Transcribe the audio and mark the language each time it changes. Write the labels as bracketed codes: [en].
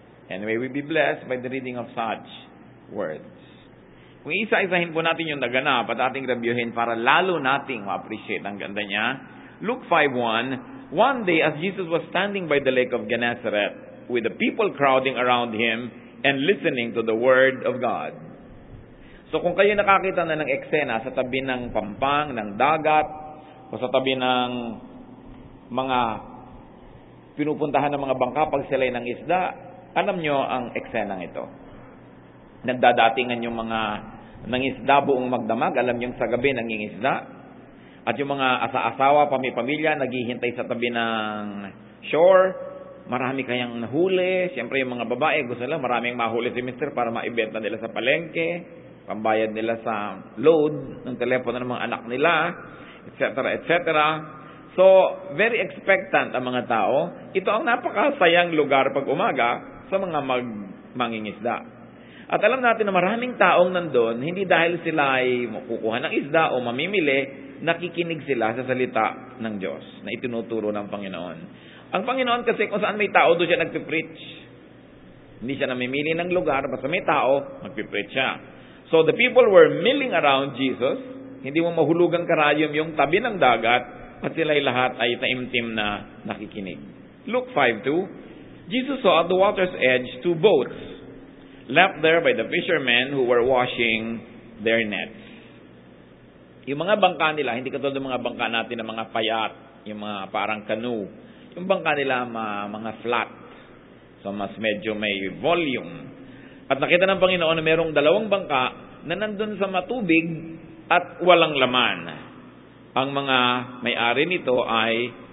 [en] And may we be blessed by the reading of such words. [tl] Kung isa-isahin po natin yung naganap at ating reviewin para lalo nating ma-appreciate ang ganda niya. [en] Luke 5:1, one day as Jesus was standing by the lake of Gennesaret, with the people crowding around him and listening to the word of God. [tl] So kung kayo nakakita na ng eksena sa tabi ng pampang, ng dagat, o sa tabi ng mga pinupuntahan ng mga bangka pag sila'y ng isda, alam nyo ang eksenang ito. Nagdadatingan yung mga nangisda buong magdamag, alam nyo sa gabi nangingisda, at yung mga asa-asawa, pamilya, naghihintay sa tabi ng shore. Marami kayang nahuli. Siyempre yung mga babae, gusto nila maraming mahuli si mister para maibenta nila sa palengke, pambayad nila sa load ng telepono ng mga anak nila, etc., etc. So, very expectant ang mga tao. Ito ang napakasayang lugar pag umaga sa mga mangingisda. At alam natin na maraming taong nandun, hindi dahil sila ay kukuha ng isda o mamimili, nakikinig sila sa salita ng Diyos na itinuturo ng Panginoon. Ang Panginoon kasi kung saan may tao, doon siya nagpipreach. Hindi siya namimili ng lugar, basta may tao, magpipreach siya. [en] So the people were milling around Jesus. [tl] Hindi mo mahulugang karayom yung tabi ng dagat at sila'y lahat ay taimtim na nakikinig. [en] Luke 5:2, Jesus saw at the water's edge 2 boats left there by the fishermen who were washing their nets. [tl] Yung mga bangka nila, hindi katulad ng mga bangka natin na mga payat, yung mga parang canoe. Yung bangka nila mga flat. So mas medyo may volume. At nakita ng Panginoon na mayroong 2 bangka na nandun sa matubig at walang laman. Ang mga may-ari nito ay